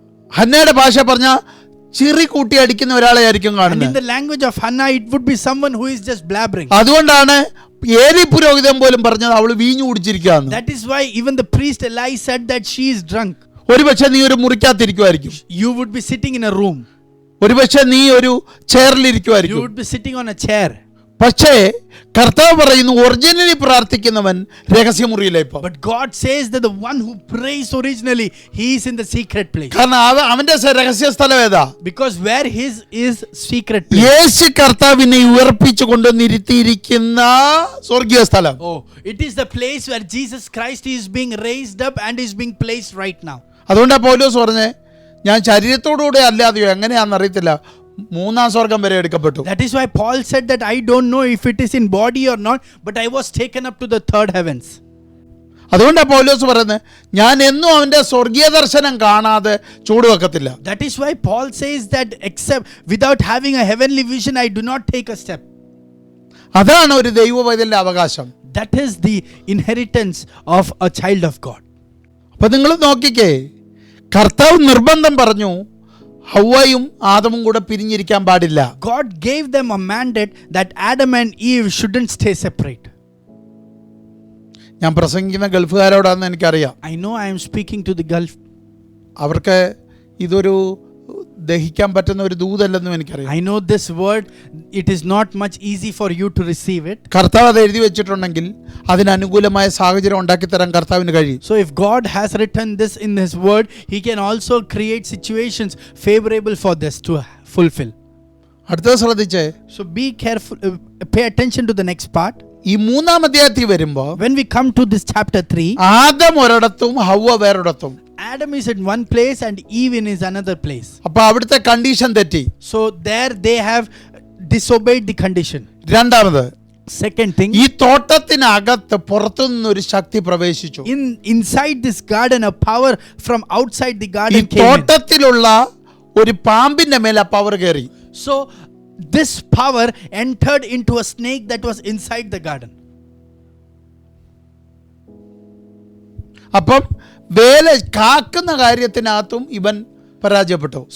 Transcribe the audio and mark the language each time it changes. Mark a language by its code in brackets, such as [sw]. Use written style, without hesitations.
[ml] ഹന്നയുടെ ഭാഷ പറഞ്ഞ ചിറി കൂട്ടി അടിക്കുന്ന ഒരാളെ ആയിരിക്കും [en] And in [ml] കാണുന്നത്. [en] the language of Hannah, it would be someone who is just blabbering. [ml] അതുകൊണ്ടാണ് ഏലി പുരോഹിതൻ പോലും പറഞ്ഞത് അവള് വീഞ്ഞു കുടിച്ചിരിക്കുകയെന്ന്. [en] That is why even the priest Eli said that she is drunk. [ml] ഒരുപക്ഷെ നീ ഒരു മുറിക്കകത്തിരിക്കുമായിരിക്കും. [en] You would be sitting in a room. [ml] ഒരുപക്ഷെ നീ ഒരു ചെയറിൽ [en] You [ml] ഇരിക്കുമായിരിക്കും. [en] would be sitting on a chair. [ml] പക്ഷേ കർത്താവ് പറയുന്നു originally പ്രാർത്ഥിക്കുന്നവൻ രഹസ്യമുറിയിലേപ്പോ. [en] But God says that the one who prays originally, he is in the secret place. [ml] കാരണം അവന്റെ രഹസ്യ സ്ഥലം ഏതാ? [en] Because where his is secret place. [ml] യേശു കർത്താവിനെ ഉയർപ്പിച്ചു കൊണ്ടുവന്നിരുത്തിയിരിക്കുന്ന സ്വർഗീയ സ്ഥലം. [en] Oh, it is the place where Jesus Christ is being raised up and is being placed right now. [ml] അതുകൊണ്ടാ പൗലോസ് പറഞ്ഞേ, ഞാൻ ശരീരത്തോടുകൂടെ അല്ലാതെയോ എങ്ങനെയാണെന്ന് അറിയത്തില്ല, മൂന്നാം സ്വർഗം വരെ എടുക്കപ്പെട്ടു. [en] That is why Paul said that I don't know if it is in body or not, but I was taken up to the third heavens. [ml] അതുകൊണ്ടാ പൗലോസ് പറയുന്നത്, ഞാൻ എന്നും അവന്റെ സ്വർഗീയ ദർശനം കാണാതെ ചൂടുവെക്കത്തില്ല. [en] That is why Paul says that except without having a heavenly vision, I do not take a step. [ml] അതാണ് ഒരു ദൈവവൈതലിന്റെ അവകാശം. [en] That is the inheritance of a child of God. [ml] അപ്പൊ നിങ്ങൾ നോക്കിക്കേ, കർത്താവ് നിർബന്ധം പറഞ്ഞു ഹവ്വയും ആദമും കൂടെ പിരിഞ്ഞിരിക്കാൻ പാടില്ല. [en] God gave them a mandate that Adam and Eve shouldn't stay separate. [ml] ഞാൻ പ്രസംഗിക്കുന്ന ഗൾഫുകാരോടാണെന്ന് എനിക്കറിയാം. [en] I know I am speaking to the Gulf. [ml] അവർക്ക് ഇതൊരു ദഹിക്കാൻ പറ്റുന്ന ഒരു ദൂതല്ലെന്നും എനിക്കറിയാം. [en] I know this word, it is not much easy for you to receive it. [ml] കർത്താവ് അത് എഴുതി വെച്ചിട്ടുണ്ടെങ്കിൽ അതിനനുകൂലമായ സാഹചര്യം ഉണ്ടാക്കി തരാൻ കർത്താവിന് കഴിയും. [en] So if God has written this in his word, he can also create situations favorable for this to fulfill. [ml] അടുത്തത് ശ്രദ്ധിച്ചേ. [en] So be careful, pay attention to the next part. [ml] ഈ മൂന്നാം അധ്യായത്തിൽ വരുമ്പോ [en] When we come to this chapter 3, [ml] Adam ഒരിടത്തും ഹവ്വ വേറൊരിടത്തും. [en] Adam is in one place and Eve in is another place. [ml] അപ്പൊ അവിടുത്തെ condition തെറ്റി. [en] So there they have disobeyed the condition. [ml] രണ്ടാമത്, [en] Second thing, [ml] ഈ തോട്ടത്തിനകത്ത് പുറത്തുനിന്നൊരു ശക്തി പ്രവേശിച്ചു. [en] inside this garden, a power from outside the [ml] ഈ [en] garden came in. [ml] തോട്ടത്തിലുള്ള ഒരു പാമ്പിന്റെ മേൽ ആ പവർ കയറി. [en] So this power entered into a snake that was inside the garden. [ml] അപ്പം വേല കാക്കുന്ന കാര്യത്തിനകത്തും ഇവൻ പരാജയപ്പെട്ടു.